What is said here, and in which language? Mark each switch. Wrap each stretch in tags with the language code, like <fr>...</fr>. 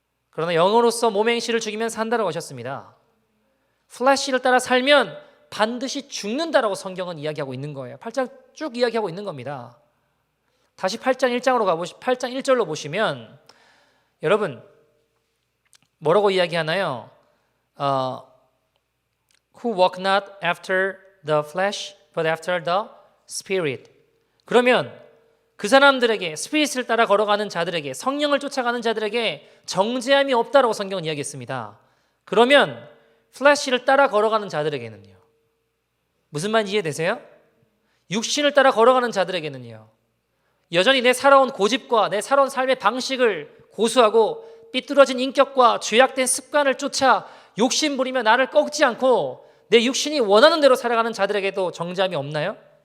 <ko>그러나 영으로서 몸의 행실을 죽이면 산다라고 하셨습니다. 플래시를 따라 살면 반드시 죽는다라고 성경은 이야기하고 있는 거예요. 8장 쭉 이야기하고 있는 겁니다. 다시 8장 1절로 보시면 여러분 뭐라고 이야기하나요?</ko> <en>Who walk not after the flesh but after the spirit.</en> <ko>그러면 그 사람들에게, 스피릿을 따라 걸어가는 자들에게, 성령을 쫓아가는 자들에게 정죄함이 없다라고 성경은 이야기했습니다. 그러면 플래시를 따라 걸어가는 자들에게는요, 무슨 말인지 이해되세요? 육신을 따라 걸어가는 자들에게는요, 여전히 내 살아온 고집과 내 살아온 삶의 방식을 고수하고 삐뚤어진 인격과 죄악된 습관을 쫓아 욕심 부리며 나를 꺾지 않고 내 육신이 원하는 대로 살아가는 자들에게도 정죄함이 없나요?</ko>